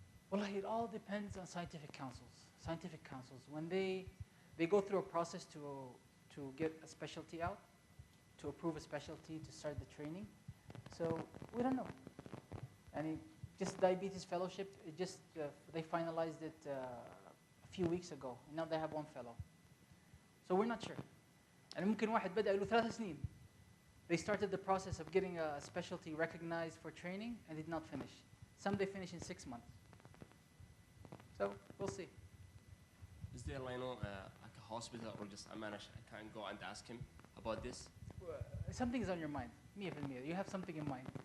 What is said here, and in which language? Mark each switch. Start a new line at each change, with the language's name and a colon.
English: Well, it all depends on scientific councils. Scientific councils, when they go through a process to get a specialty out, to approve a specialty, to start the training. So we don't know. And just diabetes fellowship, they finalized it a few weeks ago. And now they have one fellow. So we're not sure.
Arabic: And ممكن واحد بدأ له 3 سنين.
English: They started the process of getting a specialty recognized for training and did not finish. Some they finish in 6 months. So we'll see. Is there, like a hospital or just a manager I can go and ask him about this? Something is on your mind. 100%. You have something in mind.